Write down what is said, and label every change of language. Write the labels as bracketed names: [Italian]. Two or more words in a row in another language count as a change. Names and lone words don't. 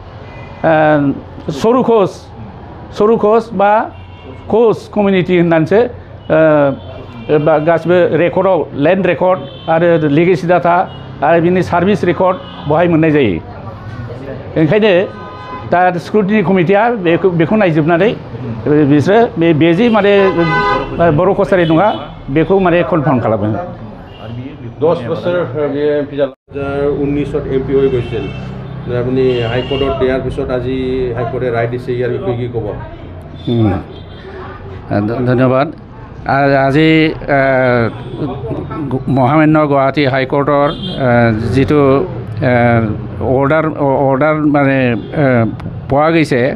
[Bodo] सरू कच बा [English] kach community [Bodo] होननानैसो गासिबो रेकर्डआव [English] land record [Bodo] आरो [English] legacy data [Bodo] आरो बिनि [English] service record [Bodo] बहाय मोननाय जायो ओंखायनो दा [English] scrutiny committee [Bodo] बेखौ नायजोबनानै बिसोरो बे जे माने बर' कसारि नङा बेखौ माने कनफार्म खालामो [Assamese] 10 বছৰ বিয়ে এমপি 2019ত এমপি হৈ গৈছিল আপুনি হাইকোৰ্টত দিয়াৰ পিছত আজি হাইকোৰ্টে ৰায় দিছে ইয়াৰ বিষয়ে কি ক'ব ধন্যবাদ আজি মহামান্য গুৱাহাটী হাইকোৰ্টৰ যিটো অৰ্ডাৰ মানে পোৱা গৈছে